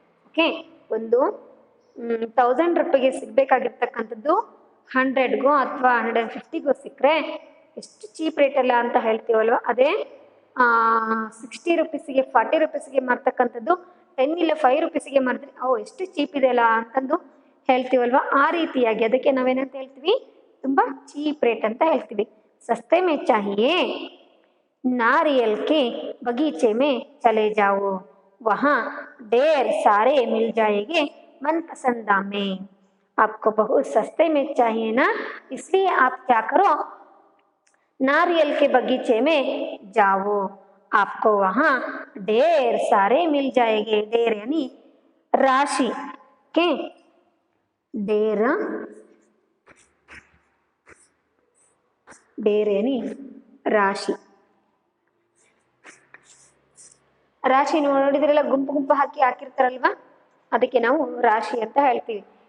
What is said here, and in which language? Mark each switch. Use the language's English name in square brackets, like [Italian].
[Kannada] Okay, ಒಂದು 1000 ರೂಪಾಯಿಗೆ ಸಿಗ್ಬೇಕಾಗಿರ್ತಕ್ಕಂಥದ್ದು 100ಗೋ ಅಥವಾ 150ಗೋ ಸಿಕ್ಕರೆ ಎಷ್ಟು ಚೀಪ್ ರೇಟ್ ಅಲ್ಲ ಅಂತ ಹೇಳ್ತೀವಲ್ವ, ಅದೇ 60 ರೂಪೀಸಿಗೆ 40 ರೂಪೀಸಿಗೆ ಮಾರ್ತಕ್ಕಂಥದ್ದು 10 ಇಲ್ಲ 5 ರೂಪೀಸಿಗೆ ಮಾರಿದ್ರೆ ಓ ಎಷ್ಟು ಚೀಪ್ ಇದೆ ಅಲ್ಲ ಅಂತಂದು ಹೇಳ್ತೀವಲ್ವ, ಆ ರೀತಿಯಾಗಿ ಅದಕ್ಕೆ ನಾವೇನಂತ ಹೇಳ್ತೀವಿ, ತುಂಬಾ ಚೀಪ್ ರೇಟ್ ಅಂತ ಹೇಳ್ತೀವಿ। [Hindi] सस्ते में चाहिए, नारियल के बगीचे में चले जाओ, वहाँ ढेर सारे मिल जाएंगे मनपसंद दाम में। आपको बहुत सस्ते में चाहिए ना, इसलिए आप क्या करो, नारियल के बगीचे में जाओ, आपको वहाँ ढेर सारे मिल जाएंगे। ढेर यानी राशि के, ढेर ढेर यानी [Kannada] ರಾಶಿ, ರಾಶಿ ನೋಡಿದ್ರೆಲ್ಲ ಗುಂಪು ಗುಂಪು ಹಾಕಿರ್ತಾರಲ್ವಾ, ಅದಕ್ಕೆ ನಾವು ರಾಶಿ ಅಂತ ಹೇಳ್ತೀವಿ।